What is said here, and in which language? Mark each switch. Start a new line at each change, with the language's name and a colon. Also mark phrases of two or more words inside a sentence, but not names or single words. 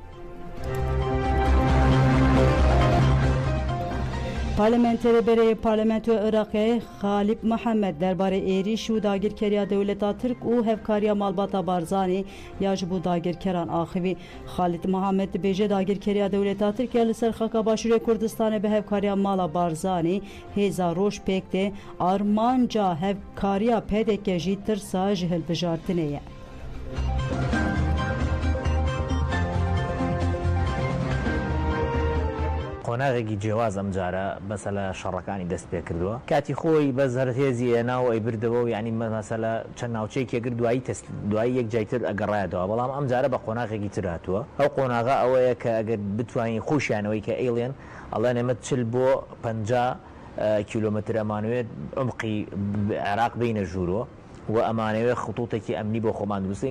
Kurdish: Parlamenterê berê Parlamentoya Iraqê Xalip Mehemed derbarê êriş û dagirkeriya dewleta Tirk û hevkariya malbata Barzanî ya ji bo dagirkeran axivî. Xalip Mehemed dibêje dagirkeriya dewleta Tirkiye li ser xaka Başûrê Kurdistanê bi hevkariya mala Barzanî hêza roj pêk tê armanca hevkariya PDK jî tirsa ji hilbijartinê ye.
Central Kurdish: قۆناغێکی جیاواز ئەم جارە مەسەلە شەڕەکانی دەست پێ کردووە کاتی خۆی بە زەرهێزی هێناوە ئەی بردەوە و یعنی مەسەلە چەند ناوچەیەکی کرد دوایی یەک جایتر ئەگەڕایەتەوە بەڵام ئەم جارە بە قۆناغێکی تراتووە ئەو قۆناغا ئەوەیە کە ئەگەر بتوانین خۆشیانەوەی کە ئێڵێن ئەڵێن ئێمە 40 بۆ 50 کیلۆمەتر ئەمانوێت عمقی عێراق بینە ژوورۆ و ئەمانەوێت خطوتێکی ئەمنی بۆ خۆمان دروستین